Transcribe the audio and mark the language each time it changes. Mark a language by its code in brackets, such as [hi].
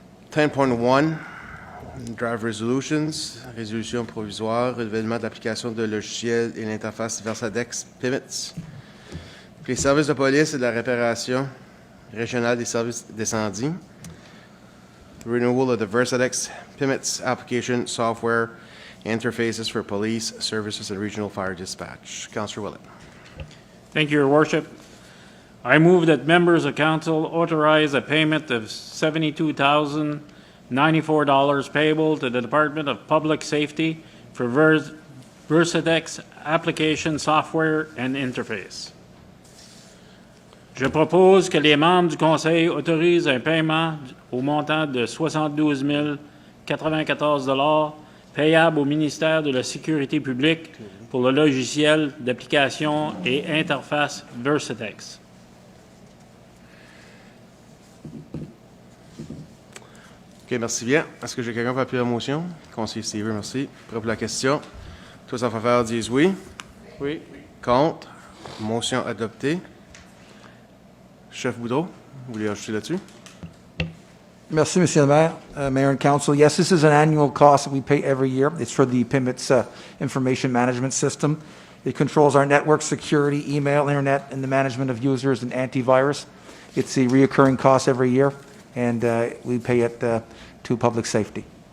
[fr] 10.1, [en] draft resolutions, [fr] résolution provisoire, renouvellement de l'application de logiciel et l'interface Versadex PIMITS. Les services de police et de la réparation régionale des services d'incendie. [en] Renewal of the Versadex PIMITS application software interfaces for police services and regional fire dispatch. Councillor Willett. Thank you, Your Worship. I move that members of council authorize a payment of $72,094 payable to the Department of Public Safety for Versadex application software and interface. [fr] Je propose que les membres du Conseil autorisent un paiement au montant de 72 094 payable au ministère de la Sécurité publique pour le logiciel d'application et interface Versadex. OK, merci bien. Est-ce que j'ai quelqu'un pour appuyer la motion? Conseiller Stever, merci. Prêt pour la question? Tous en faveur disent oui. Oui. Contre? Motion adoptée. Chef Boudreau, vous voulez ajouter là-dessus? Merci, Monsieur le Maire, [en] Mayor and Council. Yes, this is an annual cost that we pay every year. It's for the PIMITS information management system. It controls our network security, email, internet, and the management of users and antivirus. It's a reoccurring cost every year, and we pay it to public safety.